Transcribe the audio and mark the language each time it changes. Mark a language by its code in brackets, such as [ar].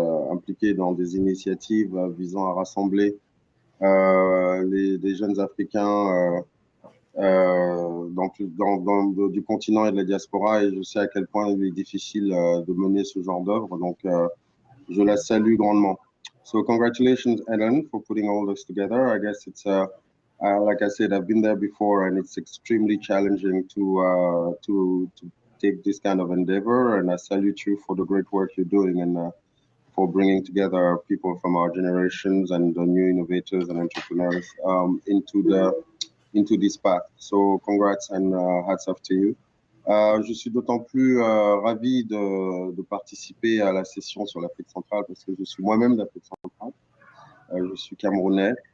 [fr] impliqué dans des initiatives visant à rassembler les jeunes Africains du continent et de la diaspora, et je sais à quel point il est difficile de mener ce genre d'œuvre, donc je la salue grandement. [en] So congratulations, Ellen, for putting all this together. I guess it's Like I said, I've been there before, and it's extremely challenging to take this kind of endeavor. And I salute you for the great work you're doing and for bringing together people from our generations and the new innovators and entrepreneurs into this path. So congrats and hats off to you. [fr] Je suis d'autant plus ravi de participer à la session sur l'Afrique centrale parce que je suis moi-même d'Afrique centrale. Je suis camerounais.